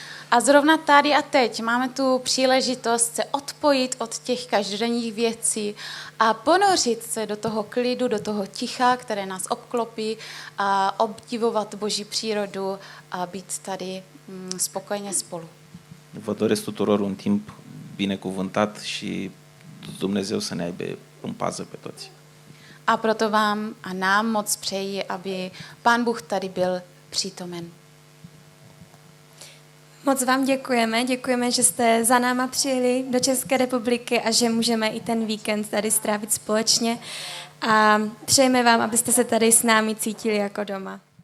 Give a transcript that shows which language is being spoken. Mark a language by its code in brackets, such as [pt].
[cs] A zrovna tady a teď máme tu příležitost se odpojit od těch každodenních věcí a ponořit se do toho klidu, do toho ticha, které nás obklopí a obdivovat Boží přírodu a být tady spokojně spolu. [ro] Vă doresc tuturor un timp binecuvântat și Dumnezeu să ne aibă în pază pe toți. [cs] A proto vám a nám moc přeji, aby Pán Bůh tady byl přítomen. Moc vám děkujeme, že jste za náma přijeli do České republiky a že můžeme i ten víkend tady strávit společně a přejeme vám, abyste se tady s námi cítili jako doma.